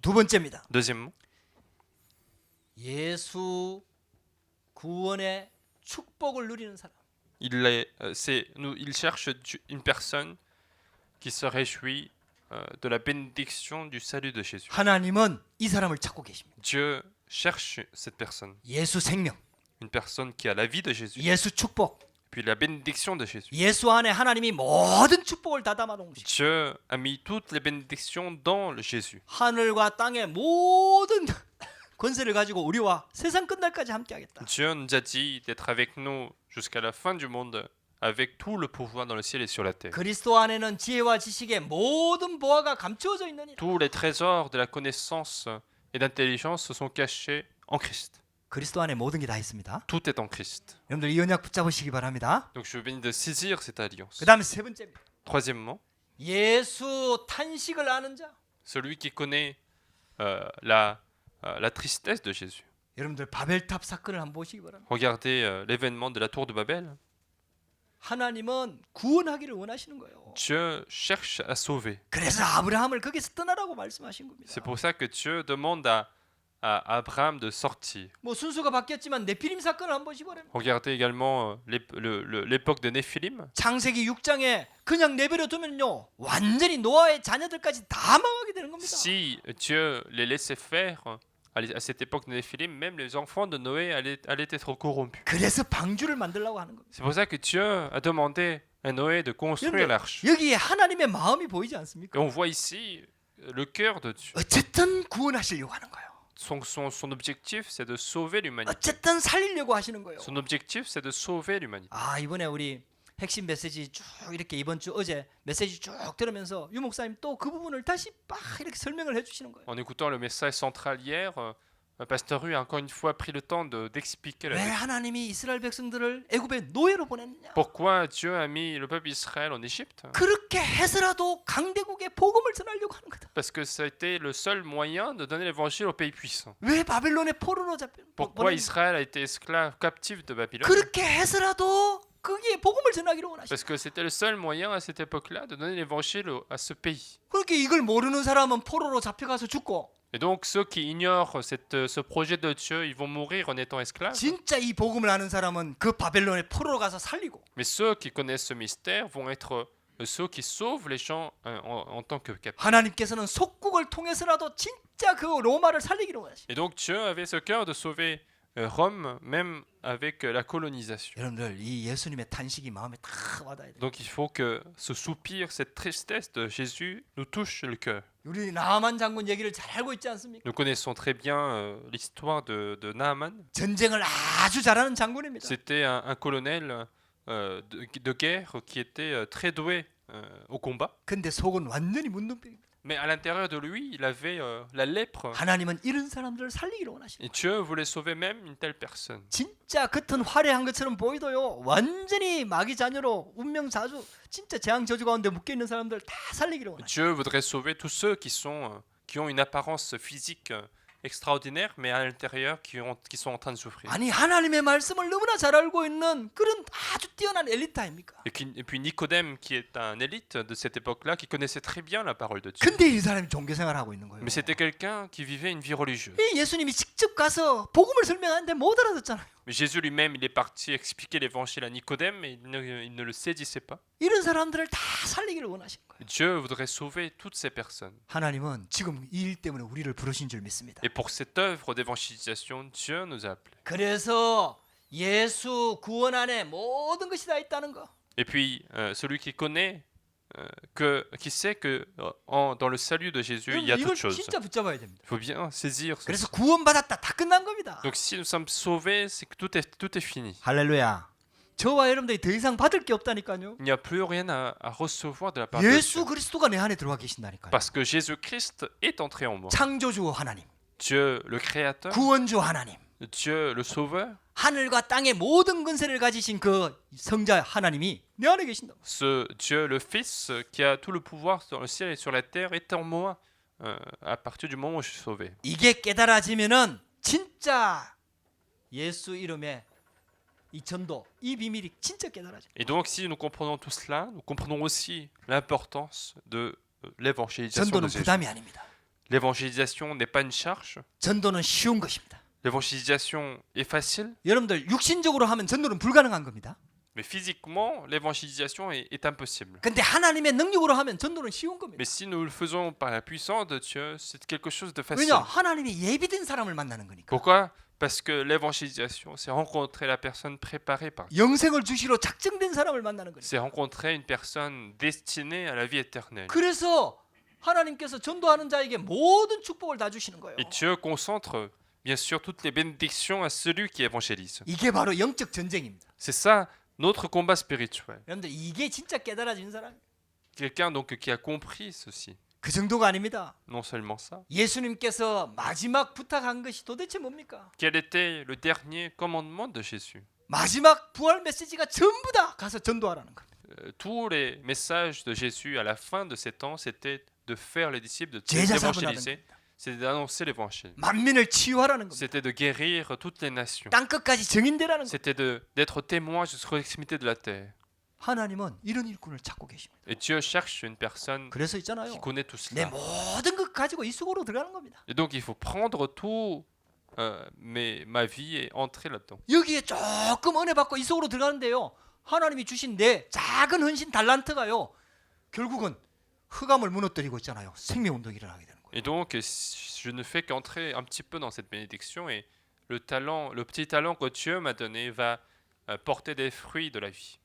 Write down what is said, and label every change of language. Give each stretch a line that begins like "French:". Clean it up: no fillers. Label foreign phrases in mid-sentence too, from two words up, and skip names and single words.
Korean: 두 번째입니다.
French: Deuxièmement,
Korean: 예수 구원의 축복을 누리는 사람.
French: il cherche une personne qui se réjouit de la bénédiction du salut de Jésus.
Korean: 하나님은 이 사람을 찾고 계십니다.
French: Dieu cherche cette personne,
Korean: 예수 생명,
French: une personne qui a la vie de Jésus,
Korean: 예수 축복,
French: puis la bénédiction de Jésus.
Korean: 예수 안에 하나님이 모든 축복을 다 담아 놓으십니다.
French: Dieu a mis toutes les bénédictions dans le Jésus.
Korean: 하늘과 땅의 모든 권세를 가지고 우리와 세상 끝날까지 함께하겠다.
French: Dieu nous a dit d'être avec nous jusqu'à la fin du monde, avec tout le pouvoir dans le ciel et sur la terre.
Korean: 그리스도 안에는 지혜와 지식의 모든 보화가 감추어져 있느니라.
French: Tous les trésors de la connaissance et d'intelligence sont cachés en Christ.
Korean: 그리스도 안에 모든 게 다 있습니다.
French: Tout est en Christ.
Korean: 여러분들 이 언약 붙잡으시기 바랍니다.
French: Donc je viens de saisir cette alliance.
Korean: 그다음에 세 번째입니다.
French: Troisièmement,
Korean: 예수 탄식을 아는 자.
French: celui qui connaît la tristesse de Jésus.
Korean: 여러분들 바벨탑 사건을 한번 보시기 바랍니다.
French: Regardez l'événement de la tour de Babel.
Korean: 하나님은 구원하기를 원하시는 거예요.
French: Dieu cherche à sauver.
Korean: 그래서 아브라함을 거기서 떠나라고 말씀하신 겁니다.
French: C'est pour ça que Dieu demande à Abraham de sortir.
Korean: 뭐 순서가 바뀌었지만 네피림 사건을 한번 보시기 바랍니다.
French: Regardez également l'époque de Néphilim.
Korean: 창세기 6장에 그냥 내버려 두면요 완전히 노아의 자녀들까지 다 망하게 되는 겁니다.
French: Si Dieu les laissait faire à cette époque de Néphilim, même les enfants de Noé allaient être corrompus.
Korean: 그래서 방주를 만들려고 하는 겁니다.
French: C'est pour ça que Dieu a demandé à Noé de construire l'arche.
Korean: 여기에 하나님의 마음이 보이지 않습니까?
French: Et on voit ici le cœur de Dieu.
Korean: 어쨌든 구원하시려고 하는 거예요.
French: Son objectif, c'est de sauver l'humanité.
Korean: 어쨌든 살리려고 하시는 거예요.
French: Son objectif, c'est de sauver l'humanité.
Korean: 아 이번에 우리 핵심 메시지 쭉 이렇게 이번 주 어제 메시지 쭉 들으면서 유 목사님 또 그 부분을 다시 막 이렇게 설명을 해주시는 거예요.
French: En écoutant le message central hier, Pasteur Hu a encore une fois pris le temps d'expliquer
Korean: 왜
French: la vérité.
Korean: 하나님이 이스라엘 백성들을 애굽의 노예로 보냈느냐?
French: Pourquoi Dieu a mis le peuple d'Israël en Égypte?
Korean: 그렇게 해서라도 강대국에 복음을 전하려고 하는 거다.
French: Parce que ça a été le seul moyen de donner l'évangile aux pays puissants.
Korean: 왜 바벨론의 포로로 잡혀?
French: Pourquoi Israël a été esclave, captif de Babylone?
Korean: 그렇게 해서라도 거기에 복음을 전하기로 원하시.
French: Parce que c'était le seul moyen à cette époque-là de donner l'évangile à ce pays.
Korean: 그렇게 이걸 모르는 사람은 포로로 잡혀가서 죽고
French: Et donc ceux qui ignorent ce projet de Dieu, ils vont mourir en étant esclaves.
Korean: 진짜 이 복음을 아는 사람은 그 바벨론의 포로로 가서 살리고
French: Mais ceux qui connaissent ce mystère vont être ceux qui sauvent les gens en tant que captifs.
Korean: 하나님께서는 속국을 통해서라도 진짜 그 로마를 살리기로 원하시.
French: Et donc Dieu avait ce cœur de sauver Rome, même avec la colonisation.
Korean: 여러분들 이 예수님의 탄식이 마음에 다 와닿아야 돼.
French: Donc il faut que ce soupir, cette tristesse de Jésus nous touche le cœur.
Korean: 우리 나만 장군 얘기를 잘 알고 있지 않습니까?
French: Nous connaissons très bien l'histoire de Naaman.
Korean: 전쟁을 아주 잘하는 장군입니다.
French: C'était un colonel de guerre qui était très doué au combat.
Korean: 근데 속은 완전히 문둥병입니다.
French: Mais à l'intérieur de lui, il avait la lèpre.
Korean: 하나님은 이런 사람들을 살리기로 원하시는.
French: Et Dieu voulait sauver même une telle personne.
Korean: 진짜 겉은 화려한 것처럼 보이도요 완전히 마귀 자녀로 운명 자주 진짜 재앙 저주 가운데 묶여 있는 사람들 다 살리기로 원하시는.
French: Dieu voudrait sauver tous ceux qui ont une apparence physique extraordinaire, mais à l'intérieur qui sont en train de souffrir.
Korean: 아니 하나님의 말씀을 너무나 잘 알고 있는 그런 아주 뛰어난 엘리트 아닙니까?
French: Et puis Nicodème, qui est un élite de cette époque-là, qui connaissait très bien la parole de Dieu.
Korean: 근데 이 사람이 종교 생활을 하고 있는 거예요.
French: Mais c'était quelqu'un qui vivait une vie religieuse.
Korean: 이 예수님이 직접 가서 복음을 설명하는데 못 알아듣잖아요.
French: Mais Jésus lui-même, il est parti expliquer l'évangile à Nicodème, mais il ne le saisissait pas.
Korean: 이런 사람들을 다 살리기를 원하시는 거예요.
French: Dieu voudrait sauver toutes ces personnes.
Korean: 하나님은 지금 이 일 때문에 우리를 부르신 줄 믿습니다.
French: Et pour cette œuvre d'évangélisation, Dieu nous a appelés.
Korean: 그래서 예수 구원 안에 모든 것이 다 있다는 거.
French: Et puis, celui qui connaît, qui sait que dans le salut de Jésus, il y a
Korean: 이걸
French: toutes choses.
Korean: 진짜 붙잡아야 됩니다.
French: Il faut bien saisir ceci.
Korean: 그래서 구원받았다 다 끝난 겁니다.
French: Donc si nous sommes sauvés, c'est que tout est fini.
Korean: 할렐루야. 저와 여러분들이 더 이상 받을 게 없다니까요.
French: Il n'y a plus rien à recevoir de la part de 예수 Dieu.
Korean: 그리스도가 내 안에 들어와 계신다니까요.
French: Parce que Jésus-Christ est entré en moi.
Korean: 창조주 하나님,
French: Dieu le Créateur,
Korean: 구원주 하나님,
French: Dieu le Sauveur,
Korean: 하늘과 땅의 모든 근세를 가지신 그 성자 하나님이 내 안에 계신다.
French: ce Dieu le Fils qui a tout le pouvoir dans le ciel et sur la terre est en moi à partir du moment où je suis sauvé.
Korean: 이게 깨달아지면은 진짜 예수 이름의 이 전도, 이 비밀이 진짜 깨달아져.
French: Et donc si nous comprenons tout cela, nous comprenons aussi l'importance de l'évangélisation de
Korean: 전도는
French: Jésus.
Korean: 부담이 아닙니다.
French: L'évangélisation n'est pas une charge.
Korean: 전도는 쉬운 것입니다.
French: L'évangélisation est facile,
Korean: 여러분들 육신적으로 하면 전도는 불가능한 겁니다.
French: mais physiquement, l'évangélisation est impossible.
Korean: 근데 하나님의 능력으로 하면 전도는 쉬운 겁니다.
French: Mais si nous le faisons par la puissance de Dieu, c'est quelque chose de facile.
Korean: 왜냐? 하나님이 예비된 사람을 만나는 거니까.
French: Pourquoi? Parce que l'évangélisation, c'est rencontrer la personne préparée par Dieu.
Korean: 영생을 주시러 작정된 사람을 만나는 거니까.
French: C'est rencontrer une personne destinée à la vie éternelle.
Korean: 그래서 하나님께서 전도하는 자에게 모든 축복을 다 주시는 거예요.
French: Et Dieu concentre, bien sûr, toutes les bénédictions à celui qui évangélise.
Korean: 이게 바로 영적 전쟁입니다.
French: C'est ça, notre combat spirituel.
Korean: 여러분들 이게 진짜 깨달아진 사람.
French: Quelqu'un donc qui a compris ceci.
Korean: 그 정도가 아닙니다.
French: Non seulement ça.
Korean: 예수님께서 마지막 부탁한 것이 도대체 뭡니까?
French: Quel était le dernier commandement de Jésus?
Korean: 마지막 부활 메시지가 전부 다 가서 전도하라는 겁니다.
French: Tous les messages de Jésus à la fin de ces temps, c'était de faire les disciples, de
Korean: 제자 삼으라는
French: d'évangéliser,
Korean: 겁니다.
French: c'était d'annoncer l'évangile.
Korean: 만민을 치유하라는 겁니다.
French: C'était de guérir toutes les nations.
Korean: 땅 끝까지 증인되라는 겁니다.
French: C'était d'être témoin jusqu'aux extrémités de la terre.
Korean: 하나님은 이런 일꾼을 찾고 계십니다.
French: Et Dieu cherche une personne
Korean: 그래서 있잖아요.
French: qui connaît tout
Korean: 내
French: cela.
Korean: 모든 것 가지고 이 속으로 들어가는 겁니다.
French: Et donc il faut prendre tout ma vie et entrer là-dedans.
Korean: 여기에 조금 은혜 받고 이 속으로 들어가는데요. 하나님이 주신 내 작은 헌신 달란트가요. 결국은 흑암을 무너뜨리고 있잖아요. 생명운동이 일어나게 되는 거예요.
French: Et donc je ne fais qu'entrer un petit peu dans cette bénédiction et le petit talent que Dieu m'a donné va porter des fruits de la vie.